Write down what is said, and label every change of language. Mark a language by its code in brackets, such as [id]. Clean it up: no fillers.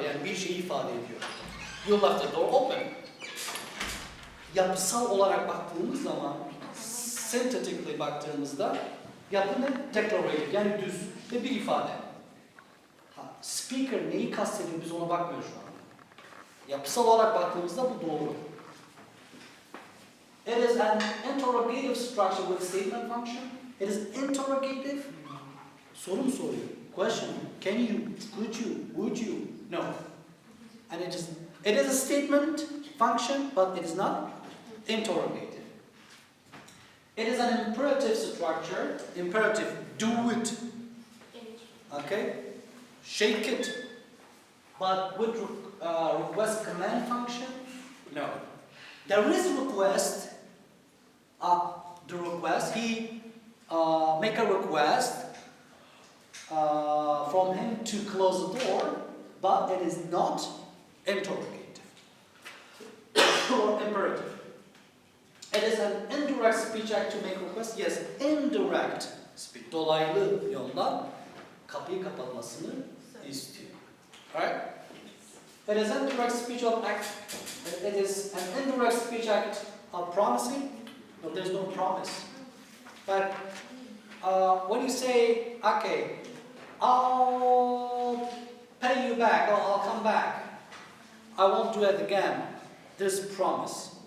[tr] Yani bir şeyi ifade ediyor. [en] You left the door open. [tr] Yapısal olarak baktığımız zaman, synthetically baktığımızda yapı ne? Declarative, yani düz ve bir ifade. Speaker neyi kastediyor, biz ona bakmıyoruz şu an. Yapısal olarak baktığımızda bu doğru. [en] It is an interrogative structure with statement function. It is interrogative. [tr] Soru mu soruyor? [en] Question. Can you? Could you? Would you? No. And it is a statement function, but it is not interrogative. It is an imperative structure. Imperative, do it. Okay? Shake it. But with request command function? No. There is request. The request, he make a request from him to close the door, but it is not interrogative or imperative. It is an indirect speech act to make request. Yes, indirect speech. [tr] Dolaylı yoldan kapıyı kapatmasını istiyor. [en] Alright? It is indirect speech of act. It is an indirect speech act of promising. No, there's no promise. But when you say, okay, I'll pay you back, I'll come back, I won't do it again, there's promise.